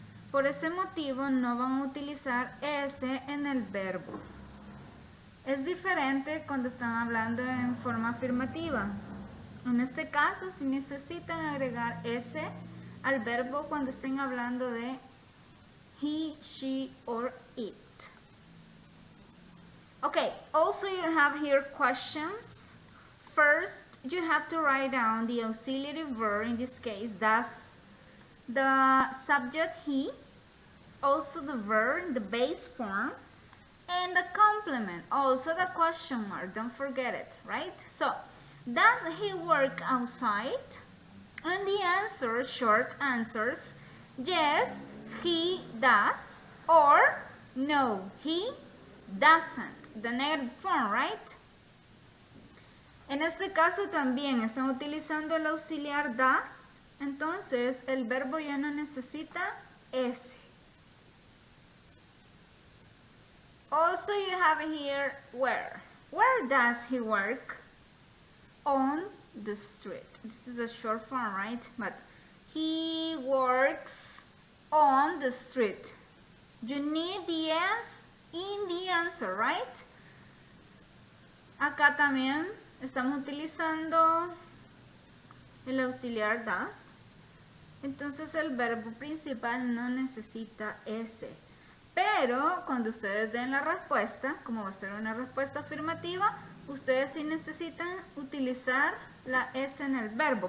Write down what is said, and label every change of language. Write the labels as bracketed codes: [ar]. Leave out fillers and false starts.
[es] Por ese motivo no van a utilizar ese en el verbo. Es diferente cuando están hablando en forma afirmativa. En este caso, si necesitan agregar ese al verbo cuando estén hablando de [en] he, she, or it. Okay, also you have here questions. First, you have to write down the auxiliary verb, in this case, does, the subject he, also the verb in the base form, and the complement, also the question mark, don't forget it, right? So, does he work outside? And the answer, short answers, yes, he does, or no, he doesn't. The negative form, right? [es] En este caso también están utilizando el auxiliar does, entonces el verbo ya no necesita ese. [en] Also you have here where. Where does he work? On the street. This is a short form, right? But he works on the street. You need the S in the answer, right? [es] Acá también estamos utilizando el auxiliar does. Entonces el verbo principal no necesita S. Pero cuando ustedes den la respuesta, como va a ser una respuesta afirmativa, ustedes sí necesitan utilizar la S en el verbo.